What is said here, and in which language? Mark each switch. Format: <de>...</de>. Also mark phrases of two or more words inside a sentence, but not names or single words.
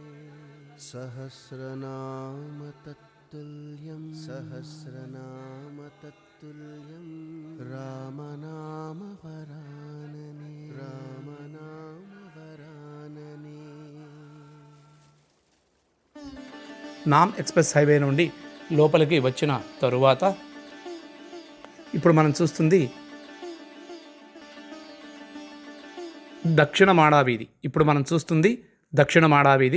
<sa>सहस्रनाम तत्तुल्यं सहस्रनाम तत्तुल्यं रामनाम वरानने रामनाम वरानने.</sa> <te>నామ్</te> <en>express highway</en> <te>నుండి లోపలికి వచ్చిన తరువాత ఇప్పుడు మనం చూస్తుంది దక్షిణ మాడా వీధి. ఇప్పుడు మనం చూస్తుంది దక్షిణ మాడా వీధి.</te>